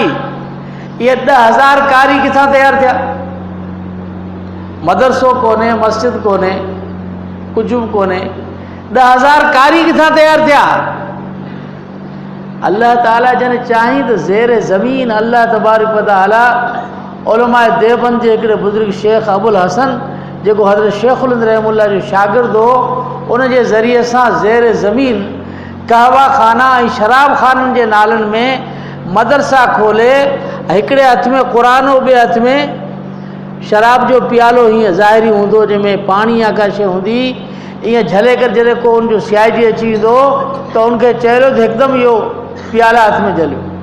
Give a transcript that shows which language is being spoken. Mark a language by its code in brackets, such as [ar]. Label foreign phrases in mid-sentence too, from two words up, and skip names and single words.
[sd] इहे 10,000 कारी किथां तयारु थिया? मदरसो कोन्हे, मस्जिद कोन्हे, कुझु बि कोन्हे। 10,000 कारी किथां तयारु थिया? अल्लाह ताला जन चाही त ज़ेर ज़मीन [ar] الله تبارك وتعالى [sd] उलमाए देवबंद जे हिकिड़े बुज़ुर्ग शेख अबुल हसन जेको हज़रत शेखुल हिंद रहमुल्लाह जो शागिर्द हो, उन जे ज़रिए सां ज़ेर ज़मीन कहवा खाना ऐं शराब खाननि जे नालनि में मदरसा खोले, हिकिड़े हथ में क़ुरान ॿिए हथ में शराब जो प्यालो हीअं ज़ाहिरी हूंदो जंहिंमें पाणी या का शइ हूंदी, ईअं झले करे जॾहिं को उनजो सियाइजी अची वेंदो त उनखे चयो त हिकदमि इहो प्याला हथ में झलियो।